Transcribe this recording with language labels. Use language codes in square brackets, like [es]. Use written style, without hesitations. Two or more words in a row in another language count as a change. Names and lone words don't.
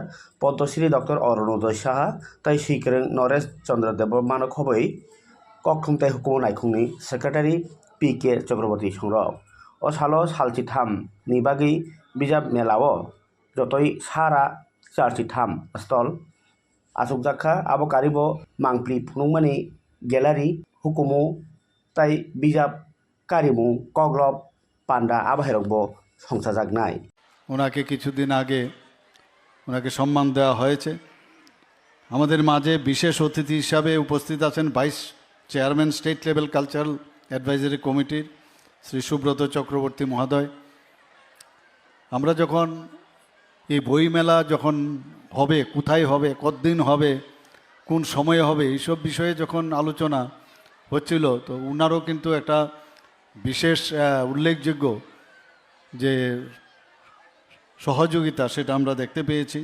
[trp] पद्मश्री डक्टर अरुणोदय साहा तै स्वीकरण नरेश चंद्र देवबर्मा खबै ककथुमथाय हुकुम नायखुंनि सेक्रेटारि पीके चक्रवर्ती संरक असालो सालचिथाम नि बागै बिजाब मेलावो जतई सारा चारचिथाम स्टल आसुकजाखा आबो कारिबो मांप्लि फुनुंमानि गैलारि हुकुमु ताई बिजाब कारिमु कग्लब पांडा आबाहेरकबो संसाजागनाय [bn] ওনাকে কিছুদিন আগে ওনাকে সম্মান দেওয়া হয়েছে। আমাদের মাঝে বিশেষ অতিথি হিসাবে উপস্থিত আছেন ভাইস চেয়ারম্যান স্টেট লেভেল কালচারাল অ্যাডভাইজারি কমিটির শ্রী সুব্রত চক্রবর্তী মহোদয়। আমরা যখন এই বইমেলা যখন হবে, কোথায় হবে, কতদিন হবে, কোন সময়ে হবে, এইসব বিষয়ে যখন আলোচনা হচ্ছিল, তো ওনারও কিন্তু একটা বিশেষ উল্লেখযোগ্য যে সহযোগিতা সেটা আমরা দেখতে পেয়েছি।